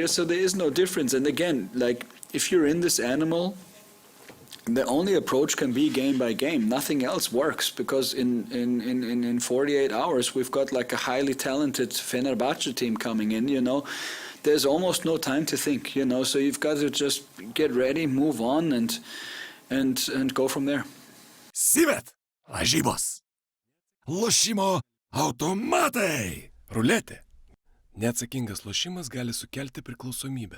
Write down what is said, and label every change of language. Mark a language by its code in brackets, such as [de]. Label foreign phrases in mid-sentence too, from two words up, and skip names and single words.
[en] So there is no difference. And again, like if you're in this animal, the only approach can be game by game. Nothing else works, because in 48 hours we've got like a highly talented Fenerbahce team coming in, you know. There's almost no time to think, you know, so you've got to just get ready, move on, and go from there. [lt] Sivet, lažybos. Lošimo automatai. Ruletė. Neatsakingas lošimas gali sukelti priklausomybę.